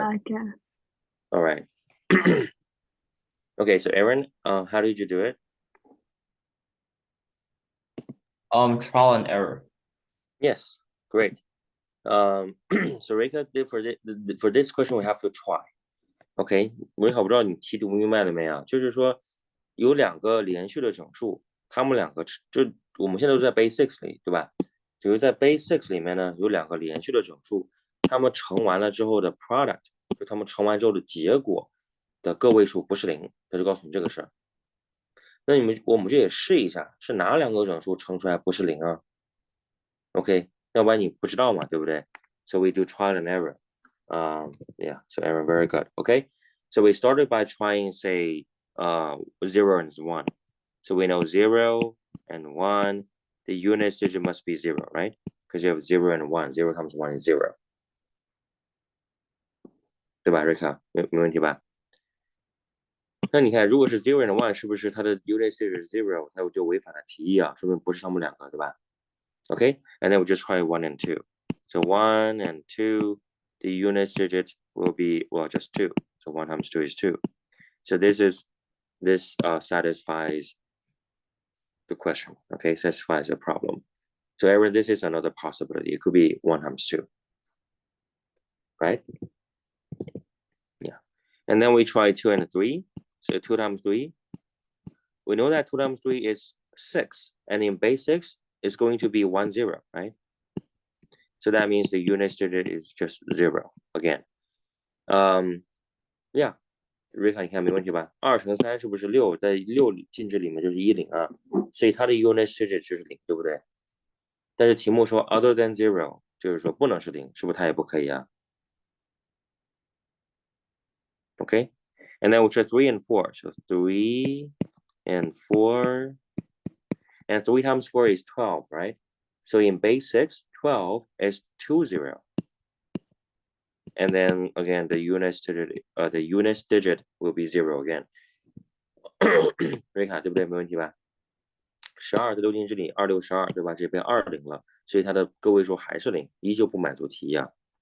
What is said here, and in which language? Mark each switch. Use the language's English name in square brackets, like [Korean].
[English] I guess. All right. Okay, so Aaron, how did you do it? Trial and error. Yes, great. So Rika, for this question we have to try. [Chinese] OK， 我不知道你题读明白了没有？就是说有两个连续的整数，它们两个就我们现在都在 base 6里，对吧？就是在 base 6里面呢，有两个连续的整数，它们乘完了之后的 product， 就它们乘完之后的结果的个位数不是零，它就告诉你这个事儿。那我们就也试一下，是哪两个整数乘出来不是零啊 ？OK， 要不然你不知道嘛，对不对 ？ [English] So we do trial and error. Yeah, so Aaron, very good. Okay, so we started by trying, say, 0 and 1. So we know 0 and 1, the unit digit must be 0, right? Because you have 0 and 1, 0 times 1 is 0. [Chinese] 对吧，瑞卡？没问题吧？那你看，如果是 0 and 1，是不是它的 unit digit 是 0， 它就违反了题意啊，说明不是它们两个，对吧？ [English] Okay, and then we just try 1 and 2. So 1 and 2, the unit digit will be, well, just 2. So 1 times 2 is 2. So this satisfies the question, okay? Satisfies the problem. So Aaron, this is another possibility. It could be 1 times 2, right? Yeah. And then we try 2 and 3. So 2 times 3. We know that 2 times 3 is 6. And in base 6, it's going to be 1, 0, right? So that means the unit digit is just 0 again. Yeah. [Chinese] 瑞卡，你看没问题吧？2乘3是不是6？ 在6进制里面就是10啊，所以它的 unit digit 就是0，对不对？但是题目说 [English] other than 0， [Chinese] 就是说不能是0，是不是它也不可以啊 ？ [English] Okay, and then we try 3 and 4. So 3 and 4, and 3 times 4 is 12, right? So in base 6, 12 is 2, 0. and then again the unit digit will be 0 again. [Chinese] 瑞卡对不对？没问题吧？12在六进制里2 6 12，对吧？这边20了，所以它的个位数还是0，依旧不满足题一样。